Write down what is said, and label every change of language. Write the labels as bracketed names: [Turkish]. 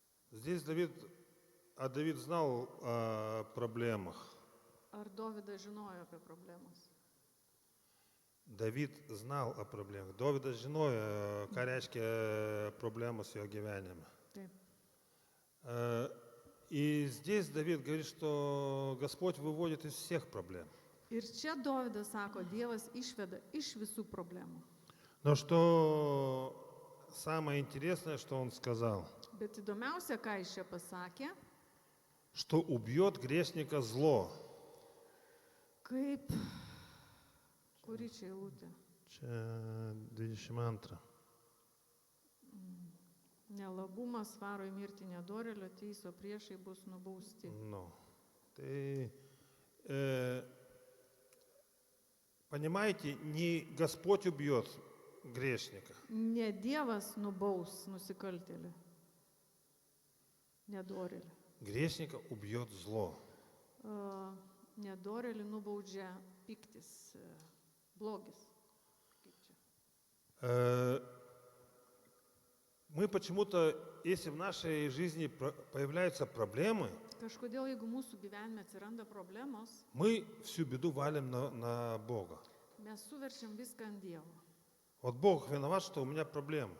[Russian] Здесь Давид знал о проблемах. [Lithuanian] Ar Dovydas žinojo apie problemas? [Russian] Давид знал о проблемах. [Lithuanian] Dovydas žinojo, ką reiškia problemos jo gyvenime. Taip. [Russian] И здесь Давид говорит, что Господь выводит из всех проблем. [Lithuanian] Ir čia Dovydas sako, Dievas išveda iš visų problemų. [Russian] Но что самое интересное, что он сказал, [Lithuanian] Bet įdomiausia, ką jis čia pasakė, [Russian] что убьет грешника зло. [Lithuanian] kaip, kuri čia eilutė, Čia 22. nelabumas varo į mirtį nedorėlio, teiso priešai bus nubausti. [Russian] Ну, ты, понимаете, не Господь убьет грешника, [Lithuanian] Ne Dievas nubaus nusikaltėlį, nedorėlį. [Russian] грешника убьет зло. [Lithuanian] Nedorėlį nubaudžia piktis, blogis. Kaip čia? [Russian] Мы почему-то, если в нашей жизни появляются проблемы, [Lithuanian] Kažkodėl, jeigu mūsų gyvenime atsiranda problemos, [Russian] мы всю беду валим на Бога. [Lithuanian] mes suverčiam viską ant Dievo. [Russian] Вот Бог виноват, что у меня проблемы.